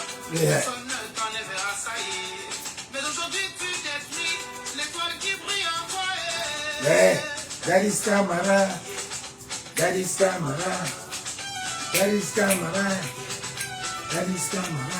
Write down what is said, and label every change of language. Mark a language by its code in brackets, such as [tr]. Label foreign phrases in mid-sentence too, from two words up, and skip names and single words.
[en] Yeah. [fr] Personne ne t'en verra, ça y est. Mais aujourd'hui, tu détruis l'étoile qui brille en toi. [en] Yeah. Daddy's Camara. Daddy's Camara. Daddy's Camara. Daddy's Camara.